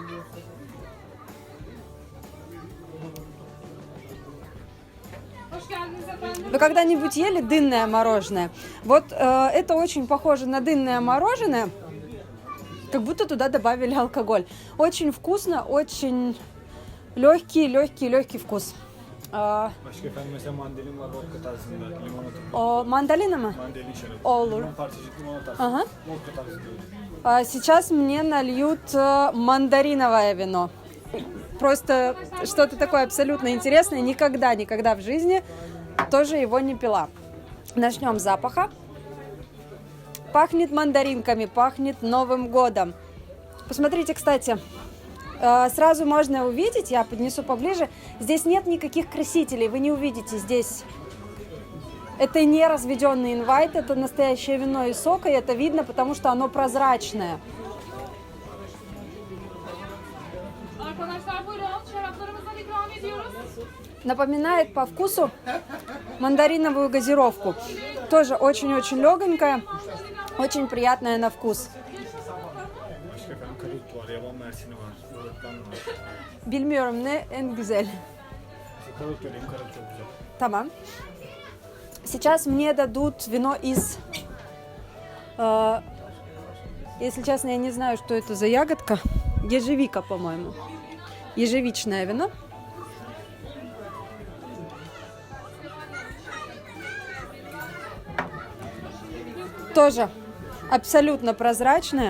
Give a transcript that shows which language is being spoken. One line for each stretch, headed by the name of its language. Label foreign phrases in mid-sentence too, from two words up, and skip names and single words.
Russian: Вы когда-нибудь ели дынное мороженое? Вот это очень похоже на дынное мороженое, как будто туда добавили алкоголь. Очень вкусно, очень легкий вкус.
Turkish: Başka efendim mesela mandalin var vodka tarzında, limonata. O mandalina mı? Mandalin şarabı. Olur. Limon parçacık limonata.
Russian: Ага.
Turkish: Vodka tarzında.
Russian: Сейчас мне нальют мандариновое вино. Просто что-то такое абсолютно интересное. Никогда в жизни тоже его не пила. Начнем с запаха. Пахнет мандаринками, пахнет Новым годом. Посмотрите, кстати, сразу можно увидеть, я поднесу поближе, здесь нет никаких красителей, вы не увидите здесь. Это не разведенный инвайт, это настоящее вино из сока, и это видно, потому что оно прозрачное.
Turkish: Arkadaşlar buyurun, şaraplarımızdan ikram ediyoruz.
Russian: Напоминает по вкусу мандариновую газировку. Тоже очень-очень легонькая, очень приятная на вкус.
Turkish: Başka efendim karut var, yaban mersini var, ıhlamur var. Bilmiyorum ne en güzel. Karut vereyim, karut çok güzel. Tamam.
Russian: Сейчас мне дадут вино из... если честно, я не знаю, что это за ягодка. Ежевика, по-моему. Ежевичное вино. Тоже абсолютно прозрачное.